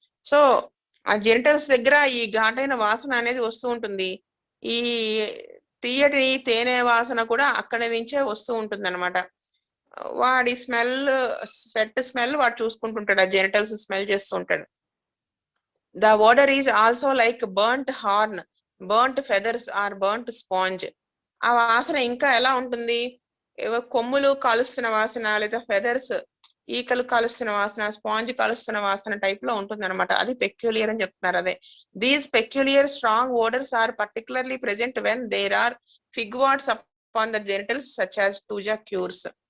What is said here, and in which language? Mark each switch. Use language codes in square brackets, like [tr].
[te] So, ఆ genitals దగ్గర ఈ ఘాటైన వాసన అనేది వస్తూ ఉంటుంది. ఈ తీయటి తేనె వాసన కూడా అక్కడి నుంచే వస్తూ ఉంటుంది అనమాట. వాడి స్వెట్ స్మెల్ వాడు చూసుకుంటుంటాడు, ఆ జెనిటల్స్ స్మెల్ చేస్తూ ఉంటాడు. [en] The odor is also like burnt horn, burnt feathers or burnt sponge. [te] ఆ వాసన ఇంకా ఎలా ఉంటుంది, ఏవో కొమ్ములు కాలుస్తున్న వాసన లేదా ఫెదర్స్ ఈకలు కలుస్తున్న వాసన, స్పాంజ్ కలుస్తున్న వాసన టైప్ లో ఉంటుంది అనమాట. అది పెక్యులియర్ అని చెప్తున్నారు. అదే [en] These peculiar strong odours are particularly present when there are fig warts upon the genitals such as thuja cures.